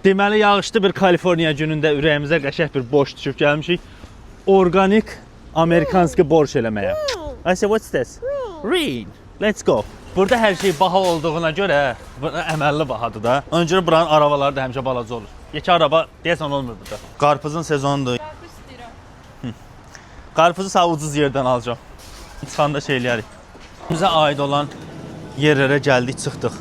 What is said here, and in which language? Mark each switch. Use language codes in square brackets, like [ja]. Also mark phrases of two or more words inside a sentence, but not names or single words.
[az] Deməli, yağışlı bir Kaliforniya günündə ürəyimizə qəşəng bir borş düşüb gəlmişik. Organik Amerikanski borş eləməyə. [en] I say, what's this? Green. Let's go. [az] Burada hər şey baha olduğuna görə, əməlli bahadır da. Ona görə buranın arabaları da həmişə balaca olur. Yekə araba deyəsən olmur burada. Qarpızın sezonudur. Qarpız istəyirəm. Qarpızı sağ ucuz yerdən alacağım. Çıxanda şey eləyərik. Bizə aid olan yerlərə gəldik, çıxdıq.